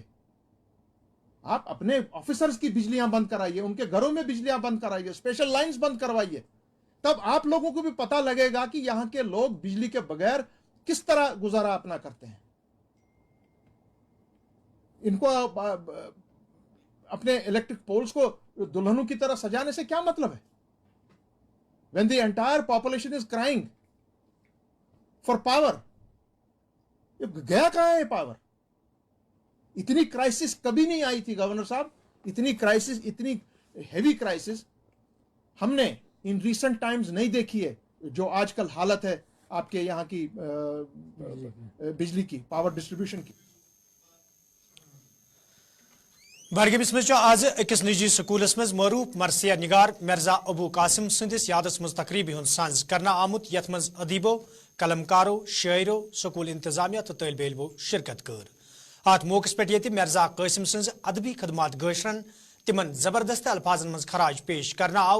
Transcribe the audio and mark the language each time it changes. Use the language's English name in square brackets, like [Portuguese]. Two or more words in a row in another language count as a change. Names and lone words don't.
[Hindi] आप अपने ऑफिसर्स की बिजलियां बंद कराइए, उनके घरों में बिजलियां बंद कराइए, [English] special lines [Hindi] बंद करवाइए, तब आप लोगों को भी पता लगेगा कि यहां के लोग बिजली के बगैर किस तरह गुजारा अपना करते हैं। इनको अपने [English] electric poles [Hindi] को दुल्हनों की तरह सजाने से क्या मतलब है? [English] When the entire population is crying for power, [Hindi] ये गया कहां है पावर? इतनी क्राइसिस कभी नहीं आई थी गवर्नर साहब, इतनी क्राइसिस, इतनी [English] heavy crisis [Hindi] हमने [English] in recent times [Hindi] नहीं देखी है। जो आजकल हालत है आपके यहाँ की बिजली की, [English] power distribution [Hindi] की। [Kashmiri] बडगमिस मज आज अकिस निजी स्कूलस मज मरूफ मरसिया निगार मिर्जा अबू कासिम सदिस यादस मज तकरीबी हुंद सांझ करना आमुत यथ मज अदीबो, कलमकारो, शायरो, स्कूल इंतजामिया तो तालिब इल्मो शिरकत कर। अत मौके पे ये मिर्जा कासिम सज अदबी खदमात गशरन तिमन जबरदस्त अल्फाजन मज खराज पेश करना आव।